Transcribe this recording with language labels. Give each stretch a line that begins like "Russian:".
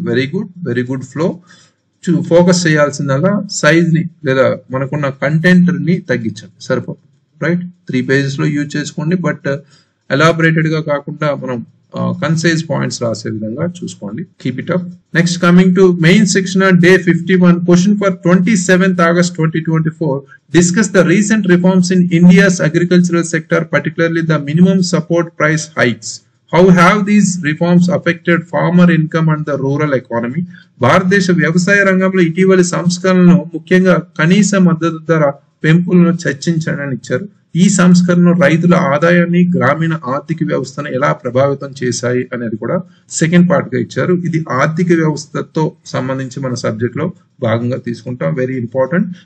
Telugu: Very good flow. Focus చేయాల్సిందల్లా size ని లేదా మనకున్న కంటెంట్ ని తగ్గించండి, సరిపోతుంది, రైట్. 3 pages లో యూజ్ చేసుకోండి, బట్ ఎలాబరేటెడ్ గా కాకుండా మనం కన్సైజ్ పాయింట్స్ రాసే విధంగా చూసుకోండి.
English: Keep it up. Next coming to main section day 51 question for 27th August 2024. Discuss the recent reforms in India's agricultural sector, particularly the minimum support price hikes. How have these reforms affected farmer income and the rural economy?
Telugu: భారతదేశ వ్యవసాయ రంగంలో ఇటీవలి సంస్కరణలను ముఖ్యంగా కనీస మద్దతు ధర పెంపులను చర్చించడానికి ఇచ్చారు. ఈ సంస్కరణలు రైతుల ఆదాయాన్ని, గ్రామీణ ఆర్థిక వ్యవస్థను ఎలా ప్రభావితం చేశాయి అనేది కూడా సెకండ్ పార్ట్ గా ఇచ్చారు. ఇది ఆర్థిక వ్యవస్థతో సంబంధించి మన సబ్జెక్ట్ లో భాగంగా తీసుకుంటాం.
English: Very important.